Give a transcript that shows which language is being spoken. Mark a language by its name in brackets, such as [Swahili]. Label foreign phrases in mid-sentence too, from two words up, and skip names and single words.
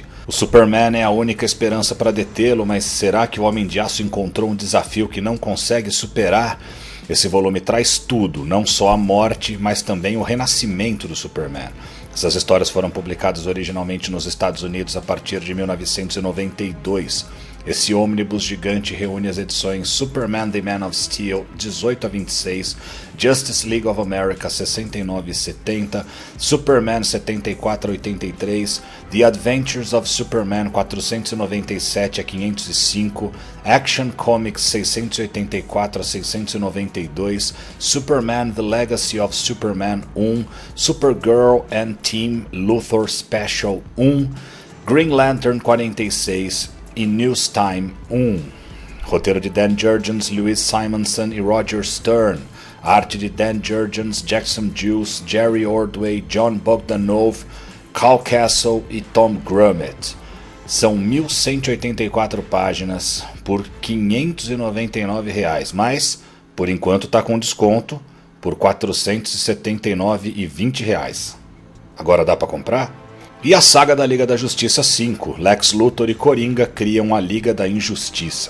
[Portuguese] O Superman é a única esperança para detê-lo, mas será que o Homem de Aço encontrou um desafio que não consegue superar? Esse volume traz tudo, não só a morte, mas também o renascimento do Superman. Essas histórias foram publicadas originalmente nos Estados Unidos a partir de 1992. Esse ônibus gigante reúne as edições Superman The Man of Steel 18 a 26, Justice League of America 69 e 70, Superman 74 a 83, The Adventures of Superman 497 a 505, Action Comics 684 a 692, Superman The Legacy of Superman 1, Supergirl and Team Luthor Special 1, Green Lantern 46 e News Time 1. Roteiro de Dan Jurgens, Louise Simonson e Roger Stern. Arte de Dan Jurgens, Jackson Juice, Jerry Ordway, John Bogdanov, Cal Castle e Tom Grummett. São 1.184 páginas por R$ 599, mas por enquanto está com desconto por R$ 479,20. Agora dá para comprar? E a saga da Liga da Justiça 5, Lex Luthor e Coringa criam a Liga da Injustiça.